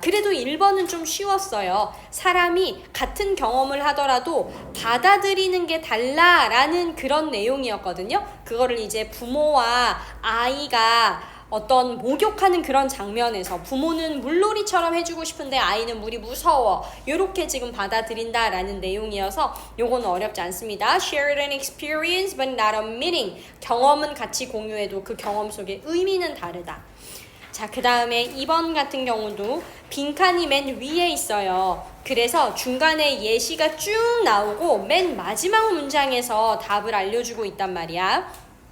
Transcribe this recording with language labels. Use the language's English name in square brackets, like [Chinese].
[Korean] 그래도 1번은 좀 쉬웠어요. 사람이 같은 경험을 하더라도 받아들이는 게 달라라는 그런 내용이었거든요. 그거를 이제 부모와 아이가 어떤 목욕하는 그런 장면에서 부모는 물놀이처럼 해주고 싶은데 아이는 물이 무서워. 이렇게 지금 받아들인다라는 내용이어서 요거는 어렵지 않습니다. [English] Shared an experience but not a meaning. [Korean] 경험은 같이 공유해도 그 경험 속에 의미는 다르다. 자, 그 다음에 2번 같은 경우도 빈칸이 맨 위에 있어요. 그래서 중간에 예시가 쭉 나오고 맨 마지막 문장에서 답을 알려주고 있단 말이야.